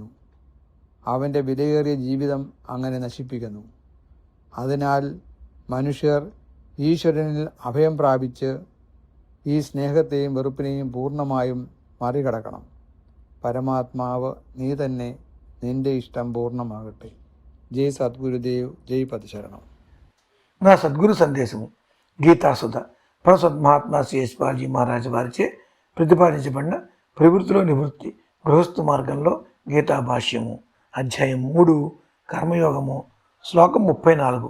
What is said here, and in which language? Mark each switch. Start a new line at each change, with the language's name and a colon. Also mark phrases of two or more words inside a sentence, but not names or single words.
Malayalam: അവൻ്റെ വിലയേറിയ ജീവിതം അങ്ങനെ നശിപ്പിക്കുന്നു. അതിനാൽ മനുഷ്യർ ഈശ്വരനിൽ അഭയം പ്രാപിച്ച് ഈ സ്നേഹത്തെയും വെറുപ്പിനെയും പൂർണ്ണമായും മറികടക്കണം. പരമാത്മാവ് നീ തന്നെ, നിന്റെ ഇഷ്ടം പൂർണ്ണമാകട്ടെ.
Telugu: జై సద్గురుదేవ్, జై పదశరణం. నా సద్గురు సందేశము గీతాసుధ ప్రసద్ మహాత్మా సిఎస్పాల్జీ మహారాజ్ వారిచే ప్రతిపాదించబడిన ప్రవృత్తిలో నివృత్తి గృహస్థు మార్గంలో గీతా భాష్యము అధ్యాయం 3 కర్మయోగము శ్లోకం 34.